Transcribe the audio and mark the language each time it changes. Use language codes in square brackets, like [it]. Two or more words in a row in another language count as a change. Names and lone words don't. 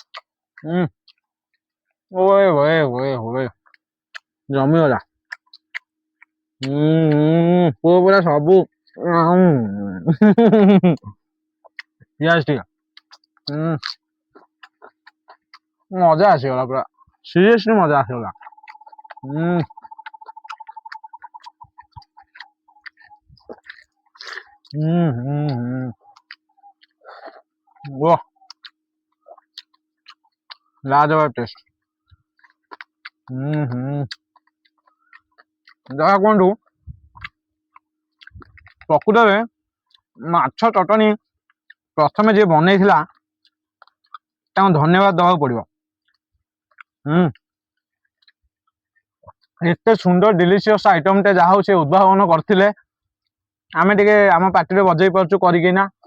[or] ଓଏ ହୋଏ ହୋଏ ହୋଏ ଜମିଗଲା। ପୁଅ ପୁରା ସବୁ ପିଆଜ ଟିକେ ମଜା ଆସିଗଲା ପୁରା ସିରିୟସଲି ମଜା ଆସିଗଲା। [hi] वाह लाजवाब टेस्ट। [or] ଯାହା କୁହନ୍ତୁ ପ୍ରକୃତରେ ମାଛ ଚଟଣି ପ୍ରଥମେ ଯିଏ ବନେଇଥିଲା ତାଙ୍କୁ ଧନ୍ୟବାଦ ଦେବାକୁ ପଡିବ। ଏତେ ସୁନ୍ଦର [en] delicious item [or] ଟେ ଯାହା ହଉ ସେ ଉଦ୍ଭାବନ କରିଥିଲେ ଆମେ ଟିକେ ଆମ ପାଟିରେ ବଜେଇ ପାରୁଛୁ କରିକିନା।